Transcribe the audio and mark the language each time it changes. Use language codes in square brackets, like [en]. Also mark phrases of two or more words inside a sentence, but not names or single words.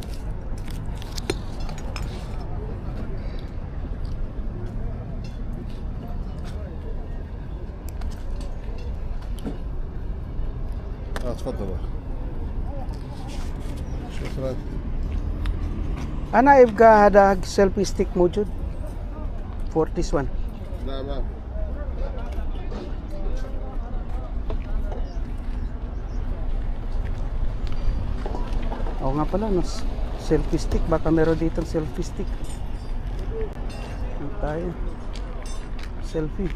[ar] تفضل. شكرا. أنا يبقى هذا [en] selfie stick [ar] موجود [en] for this one. [ar] لا ما [tl] Oo nga pala, no, [en] selfie stick. [tl] Baka meron ditong [en] selfie stick. [tl] Ano tayo? Selfie.